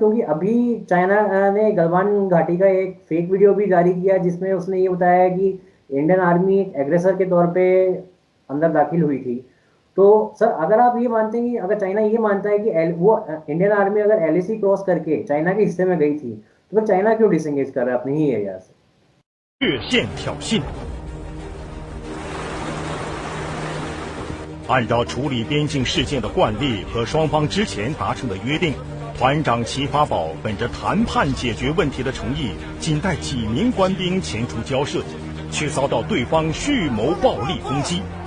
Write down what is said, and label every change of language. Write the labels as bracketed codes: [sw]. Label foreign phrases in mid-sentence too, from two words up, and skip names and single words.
[hi] क्योंकि अभी चाइना ने गलवान घाटी का एक फेक वीडियो भी जारी किया, जिसमें उसने ये बताया कि इंडियन आर्मी एक एग्रेसर के तौर पे अंदर दाखिल हुई थी। तो सर अगर आप ये मानते हैं कि अगर चाइना ये मानता है कि वो इंडियन आर्मी अगर एलएसी क्रॉस करके चाइना के हिस्से में गई थी, तो फिर चाइना क्यों डिसंगेज कर रहा है अपने ही एरिया से? [zh] 越线挑衅。按照处理边境事件的惯例和双方之前达成的约定，团长齐发宝本着谈判解决问题的诚意，仅带几名官兵前出交涉，却遭到对方蓄谋暴力攻击。